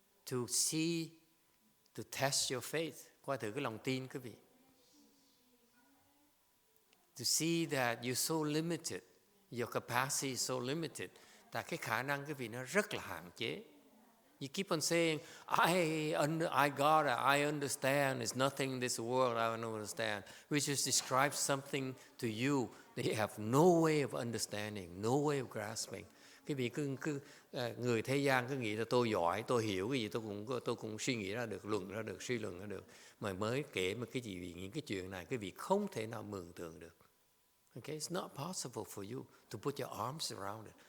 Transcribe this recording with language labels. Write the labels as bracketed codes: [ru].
[en] To see, to test your faith. [vi] Coi thử cái lòng tin quý vị. [en] To see that you're so limited, your capacity is so limited, [vi] tại cái khả năng quý vị nó rất là hạn chế. [en] You keep on saying, I got it, I understand, there's nothing in this world I don't understand, which just describes something to you they have no way of understanding, no way of grasping. [vi] Quý vị cứ người thế gian cứ nghĩ là tôi giỏi, tôi hiểu cái gì tôi cũng suy nghĩ ra được, luận ra được, suy luận ra được, mà mới kể một cái gì, những cái chuyện này quý vị không thể nào mường tượng được. [en] Okay, it's not possible for you to put your arms around it.